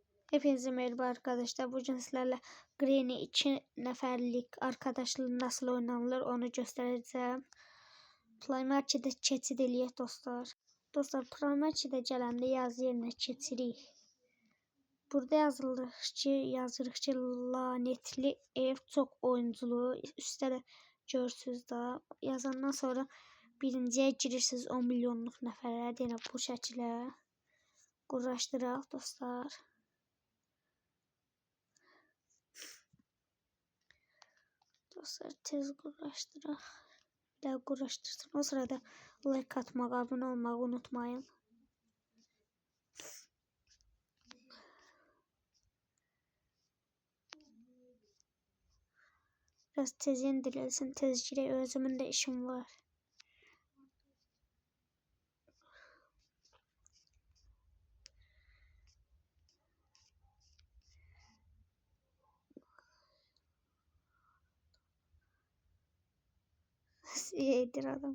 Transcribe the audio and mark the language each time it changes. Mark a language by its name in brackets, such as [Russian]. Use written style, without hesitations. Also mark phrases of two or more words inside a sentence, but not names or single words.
[Turkish] Hepinize merhaba arkadaşlar. Bugün sizlerle Granny 2 neferlik arkadaşlığı nasıl oynanılır onu göstereceğim. [Azerbaijani] Play Market'de keçid eləyək dostlar. Dostlar Play Market'e gələndə yazı yerinə keçirik. Burada yazırıq ki lanetli ev çox oyunculu. Üstdə də görürsünüz da. Yazandan sonra birinciyə girirsiniz 10 milyonluq nəfərə. Yenə bu şəkildə quraşdıraq dostlar. Dostlar tez uğraştıraq. [Turkish] Bir daha uğraştırsın. O sırada like atmak, abone olmayı unutmayın. [Azerbaijani] Biraz tez indirilsin. Tez girək. Özümün de işim var. Edir adam.